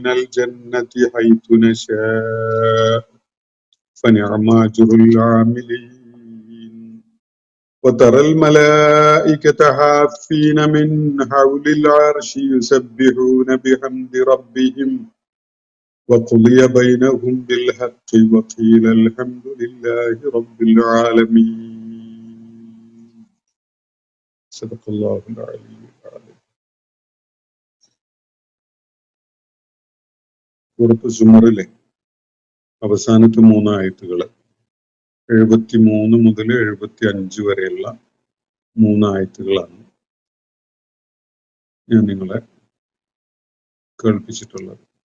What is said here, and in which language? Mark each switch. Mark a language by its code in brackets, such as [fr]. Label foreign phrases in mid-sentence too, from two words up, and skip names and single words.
[ar] الجنة حيث نشاء فنعم أجر العاملين وترى الملائكة حافين من حول العرش يسبحون بحمد ربهم وقضي بينهم بالحق وقيل الحمد لله رب العالمين. صدق الله العلي العظيم. [ml] സൂറത്ത് സുമറിലെ അവസാനത്തെ 3 ആയത്തുകൾ 73 മുതൽ 75 വരെയുള്ള 3 ആയത്തുകളാണ് ഞാൻ നിങ്ങളെ കേൾപ്പിച്ചിട്ടുള്ളത്.